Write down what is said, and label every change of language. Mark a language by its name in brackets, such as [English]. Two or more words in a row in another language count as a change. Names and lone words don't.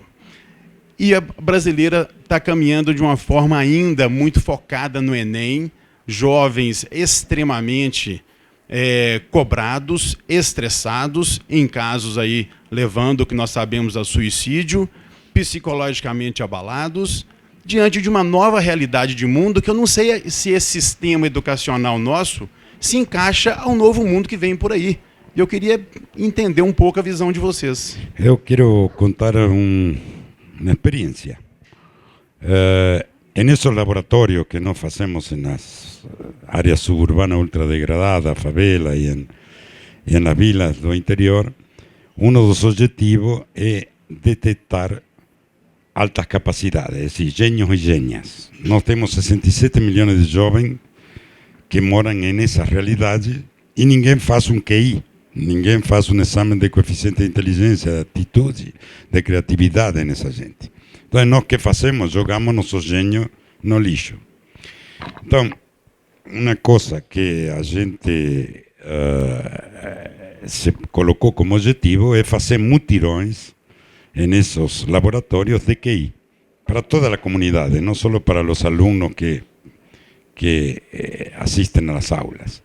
[Portuguese] E a brasileira está caminhando de uma forma ainda muito focada no Enem, jovens extremamente cobrados, estressados, em casos aí levando o que nós sabemos a suicídio, psicologicamente abalados, diante de uma nova realidade de mundo que eu não sei se esse sistema educacional nosso se encaixa ao novo mundo que vem por aí. E eu queria entender um pouco a visão de vocês. Eu quero contar uma experiência. [Spanish] En esos laboratorios [Portuguese] que nós fazemos nas áreas suburbanas ultradegradadas, favela e [Spanish] en las vilas [Portuguese] do interior, dos objetivos é detectar altas capacidades, [Spanish] es decir, genios y genias. [Portuguese] Nós temos 67 milhões de jovens que moram nessas realidades e ninguém faz um QI, ninguém faz um exame de coeficiente de inteligência, de atitude, de criatividade nessa gente. Então, nós que fazemos? Jogamos nossos gênios no lixo. Então, uma coisa que a gente se colocou como objetivo é fazer mutirões nesses laboratórios de QI, para toda a comunidade, não só para os alunos que assistem às aulas.